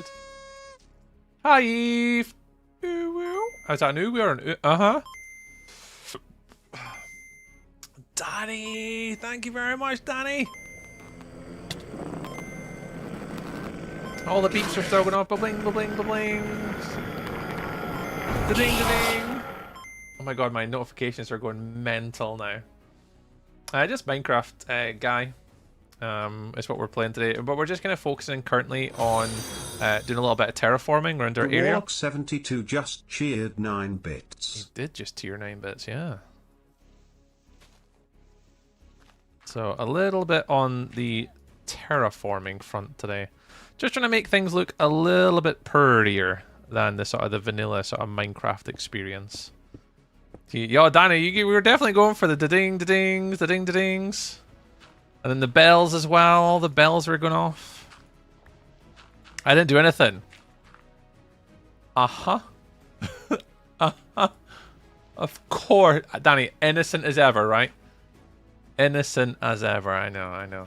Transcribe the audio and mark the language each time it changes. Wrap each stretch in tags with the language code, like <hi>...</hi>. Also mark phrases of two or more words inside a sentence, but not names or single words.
<en>Hi, Eve. Is that an ooh or an uh-huh? Danny, thank you very much, Danny. All the beeps are still going off. Ba-bling, ba-bling, ba-bling. Da-ding, da-ding. Oh my god, my notifications are going mental now. Just Minecraft, guy. Is what we're playing today. But we're just kind of focusing currently on doing a little bit of terraforming around our area. Warlock 72 just cheered 9 bits. He did just tier 9 bits, yeah. So a little bit on the terraforming front today. Just trying to make things look a little bit prettier than the sort of the vanilla sort of Minecraft experience. Yo, Danny, we were definitely going for the da-ding, da-dings, da-ding, da-dings. And then the bells as well. All the bells were going off. I didn't do anything. Uh-huh. Uh-huh. Of course. Danny, innocent as ever, right? Innocent as ever. I know, I know.</en>